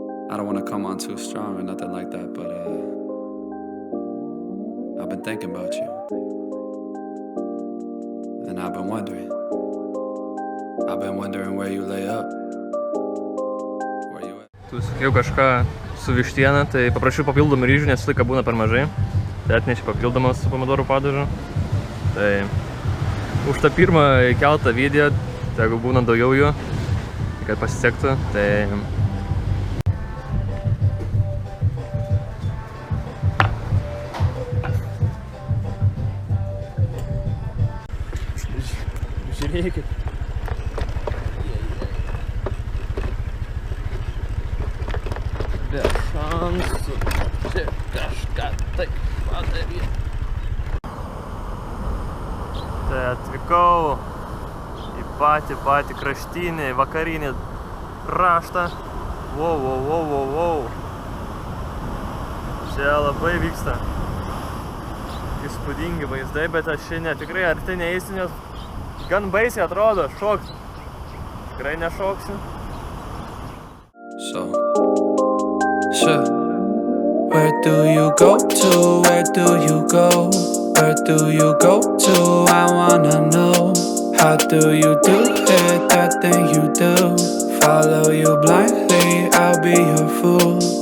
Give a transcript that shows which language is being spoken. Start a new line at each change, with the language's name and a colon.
English: I don't want to come on too strong or nothing like that, but I've been thinking about you. And I've been wondering where you lay up. Where you at?
Lithuanian: Tu sakiau kažką su vištiena, tai paprašiau papildomų ryžių, nes laiką būna per mažai. Tai atnešė papildomas su pomidorų padažu. Tai už tą pirmą įkeltą video, tai jeigu būna daugiau jų, kad pasisektų, tai... Žiūrėkit. Be šansų. Čia kažką taip padaryti. Tai atvykau į patį kraštinį, vakarinį kraštą.
English: Wow.
Lithuanian: Čia labai vyksta įspūdingi vaizdai, bet aš šiandien tikrai arti neįsiu, nes gan baisiai atrodo, šoksiu. Tikrai nešoksiu.
English: So, sure. Where do you go to? Where do you go? Where do you go to? I wanna know. How do you do it, that thing you do? Follow you blindly, I'll be your fool.